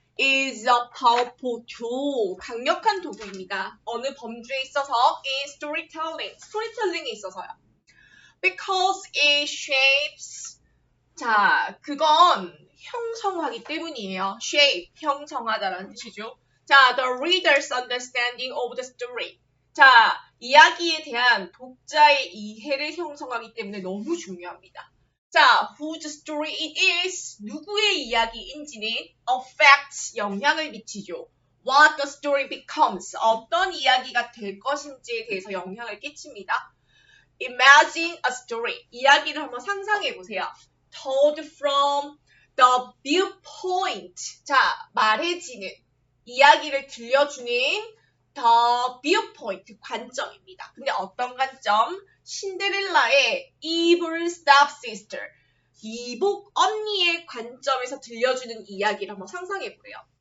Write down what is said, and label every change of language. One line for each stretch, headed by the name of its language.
English: is a powerful tool.
Korean: 강력한 도구입니다. 어느 범주에 있어서
English: in storytelling
Korean: 에 있어서요.
English: Because it shapes.
Korean: 자, 그건 형성하기 때문이에요. shape, 형성하다라는 뜻이죠.
English: 자, the reader's understanding of the story.
Korean: 자, 이야기에 대한 독자의 이해를 형성하기 때문에 너무 중요합니다.
English: 자, whose story it is.
Korean: 누구의 이야기인지는 affects, 영향을 미치죠.
English: What the story becomes.
Korean: 어떤 이야기가 될 것인지에 대해서 영향을 끼칩니다.
English: Imagine a story.
Korean: 이야기를 한번 상상해 보세요.
English: Told from the viewpoint.
Korean: 자, 말해지는, 이야기를 들려주는
English: the viewpoint,
Korean: 관점입니다. 근데 어떤 관점? 신데렐라의
English: evil stepsister,
Korean: 이복 언니의 관점에서 들려주는 이야기를 한번 상상해 보래요.